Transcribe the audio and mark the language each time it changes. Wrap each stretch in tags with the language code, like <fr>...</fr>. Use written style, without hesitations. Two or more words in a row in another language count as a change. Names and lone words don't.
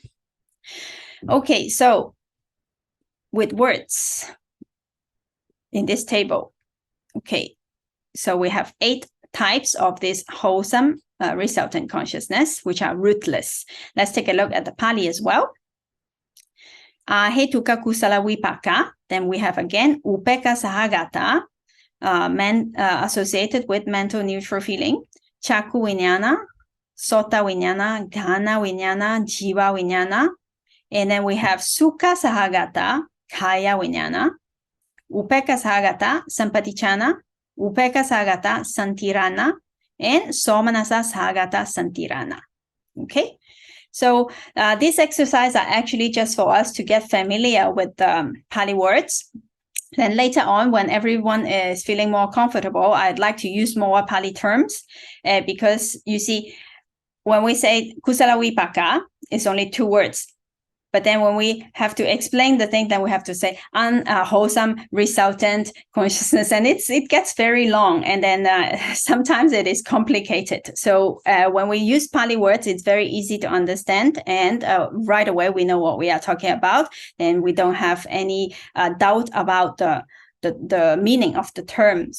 <en>Okay, so with words in this table. Okay, so we have 8 types of this wholesome resultant consciousness, which are rootless. Let's take a look at the Pali as well.</en> <pi>Ahetuka kusala vipaka.</pi> <en>Then we have again</en> <pi>upeka sahagata,</pi> <en>associated with mental neutral feeling.</en> <pi>Chaku Winyana, Sota Winyana, Ghana Winyana, Jiva Winyana.</pi> <en>And then we have</en> <pi>Sukha Sahagata, Kaya Winyana, Upeka Sahagata, Sampatichana, Upeka Sahagata, Santirana, and Somanasa Sahagata, Santirana.</pi> <en>Okay, so these exercises are actually just for us to get familiar with the Pali words. Then later on, when everyone is feeling more comfortable, I'd like to use more Pali terms because you see, when we say</en> <pi>kusala vipaka,</pi> <en>it's only 2 words. But then when we have to explain the thing, then we have to say unwholesome resultant consciousness, and it gets very long, and then sometimes it is complicated. So when we use Pali words, it's very easy to understand, and right away we know what we are talking about, and we don't have any doubt about the meaning of the term.</en>